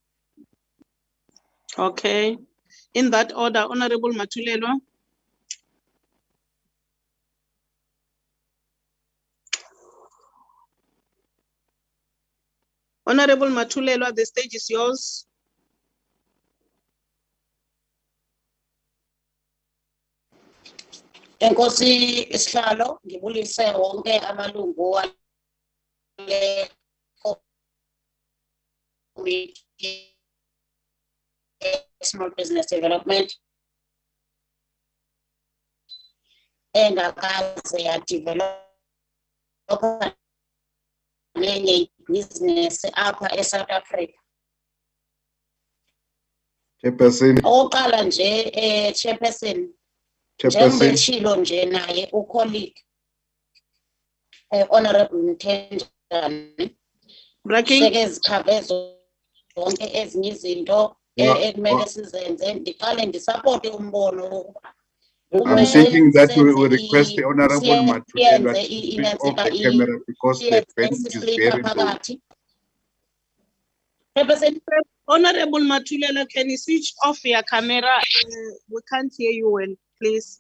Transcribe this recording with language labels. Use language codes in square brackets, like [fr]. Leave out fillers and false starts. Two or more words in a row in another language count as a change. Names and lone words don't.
[en] Okay. In that order, Honorable Matulelwa. Honorable Matulelwa, the stage is yours. [xh] Enkosi isihlalo ngibulise wonke amalungu wale committee [en] small business development [xh] engakaze yadevelop nenye business apha eSouth Africa. [en] Chairperson. [xh] Oqala nje Chairperson. Njengeshilo nje naye ucolleague Honorable Ntenjana sekezikhavezo zonke ezinye izinto ekumele sizenze ndiqale ndisupport umbono. [en] I'm thinking that we will request the Honorable Matulelwa to switch off the camera because the bench is very low. Honorable Matulelwa, can you switch off your camera? We can't hear you well, please.